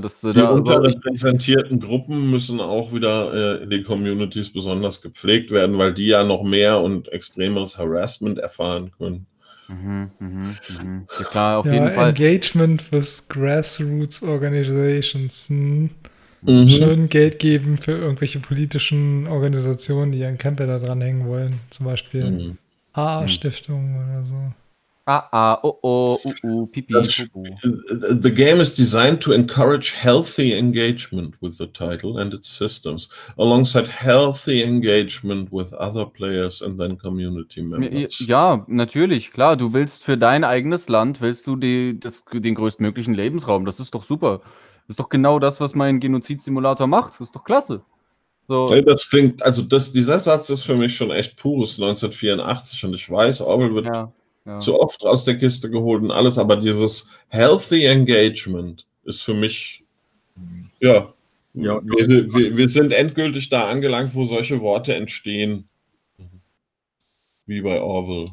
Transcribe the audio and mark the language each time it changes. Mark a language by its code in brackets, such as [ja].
[de] Die unterrepräsentierten Gruppen müssen auch wieder in den Communities besonders gepflegt werden, weil die ja noch mehr und extremeres Harassment erfahren können. Ja, klar, auf jeden Fall. [en] Engagement with grassroots organizations. [de] Schön Geld geben für irgendwelche politischen Organisationen, die ihren Camper da dranhängen wollen. Zum Beispiel AA-Stiftungen oder so. [en] The game is designed to encourage healthy engagement with the title and its systems, alongside healthy engagement with other players and then community members. [de] Ja, natürlich, klar. Du willst für dein eigenes Land, willst du den größtmöglichen Lebensraum. Das ist doch super. Das ist doch genau das, was mein Genozidsimulator macht. Das ist doch klasse. So. Hey, das klingt, also dieser Satz ist für mich schon echt pures 1984 und ich weiß, Orwell wird zu oft aus der Kiste geholt und alles, aber dieses healthy engagement ist für mich, wir sind endgültig da angelangt, wo solche Worte entstehen, wie bei Orwell.